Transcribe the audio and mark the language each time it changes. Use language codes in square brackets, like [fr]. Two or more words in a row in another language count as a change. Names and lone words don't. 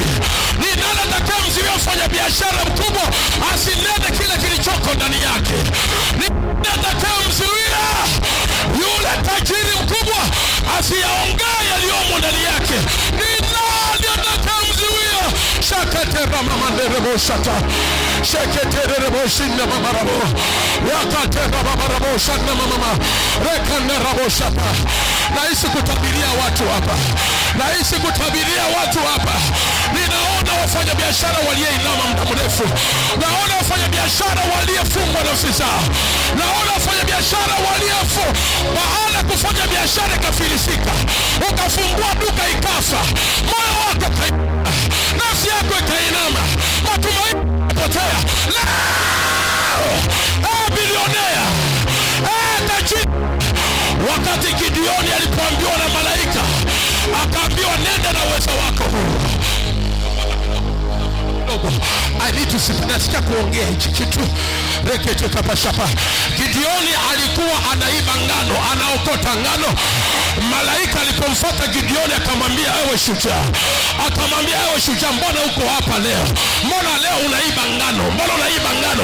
[sw] Ni nani atamzuia mfanya biashara mkubwa asinene kile kilichoko ndani yake? Ni nani atamzuia yule tajiri mkubwa asiyaongee yaliyomo ndani yake? Ni nani atamzuia? Shakatera mama nderebo shata sheketerebo shinna mama rabo yakatera mama rabo shanna mama rekanda rabo shata. Naishi kutabiria watu hapa, naishi kutabiria watu hapa. Ninaona wafanya biashara walioinama muda mrefu, naona wafanya biashara waliofungwa nafsi zao, naona wafanya biashara waliofu baada kufanya biashara ikafilisika, ukafungua duka ikafa, moyo wako kainama, nafsi yako ikainama, matumaini potea. Bilionea, tajiri. Wakati Gideoni alipoambiwa na malaika, akaambiwa nenda na uwezo wako. [en] I need to sit. [sw] Nasikia kuongea hichi kitu. Rekete kapashapa. Gideoni alikuwa anaiba ngano, anaokota ngano. Malaika alipomfuata Gideoni akamwambia ewe shujaa. Akamwambia ewe shujaa, mbona uko hapa leo? Mbona leo unaiba ngano? Mbona unaiba ngano?